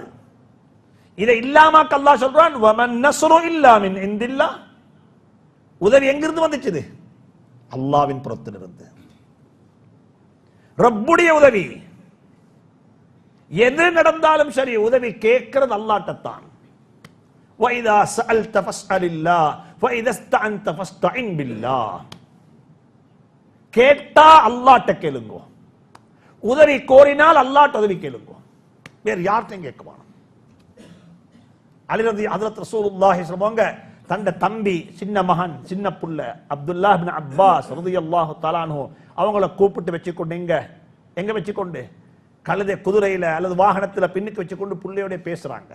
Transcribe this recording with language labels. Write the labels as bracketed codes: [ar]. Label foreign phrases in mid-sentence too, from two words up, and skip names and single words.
[ta] இதை இல்லாம அல்லாஹ் சொல்றான், [ar] وما النصر إلا من عند الله. [ta] உதவி எங்கிருந்து வந்துச்சு? அல்லாஹ்வின் புறத்திலிருந்து. ரப்புடைய உதவி. எது நடந்தாலும் சரி உதவி கேட்கிறது அல்லாஹ்ட்டத்தான். [ar] وَإِذَا سَأَلْتَ فَاسْأَلِ اللَّهَ وَإِذَا اسْتَعَنْتَ فَاسْتَعِنْ بِاللَّهِ. [ta] கேட்டா அல்லாஹ்ட்ட கேளுங்க, உதவி கோரினால் அல்லாஹ்ட்ட உதவி கேளுங்க, வேற யார்ட்டையும் கேட்க வேண்டாம். ஹஜ்ரத் ரசூலுல்லாஹி சொல்லுவாங்க, தந்த தம்பி சின்ன மகன் சின்ன புள்ள அப்துல்லாஹ் இப்னு அப்பாஸ் [ar] رضي الله تعالى عنه [ta] அவங்கள கூப்பிட்டு வச்சுக்கொண்டு எங்க வச்சுக்கொண்டு கழுதை குதிரையில அல்லது வாகனத்துல பின்னுக்கு வச்சுக்கொண்டு புள்ளையோட பேசுறாங்க.